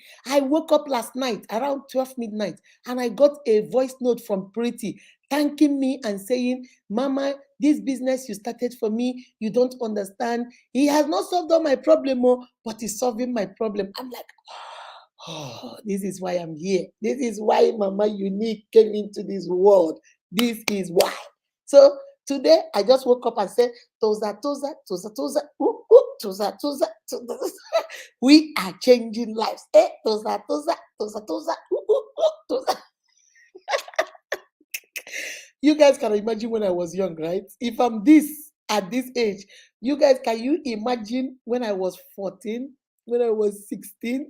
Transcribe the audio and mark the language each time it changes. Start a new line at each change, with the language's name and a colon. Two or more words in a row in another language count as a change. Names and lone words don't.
English: I woke up last night around 12 midnight and I got a voice note from Pretty thanking me and saying, Mama, this business you started for me, you don't understand. He has not solved all my problem, but he's solving my problem. I'm like, oh, this is why I'm here. This is why Mama Unique came into this world. This is why. So today I just woke up and said, Toza, Toza, Toza, Toza, ooh, ooh, Toza, Toza, Toza. We are changing lives. Toza, Toza, Toza, Toza, ooh, ooh, ooh, Toza. You guys can imagine when I was young, right? If I'm this at this age, you guys, can you imagine when I was 14, when I was 16?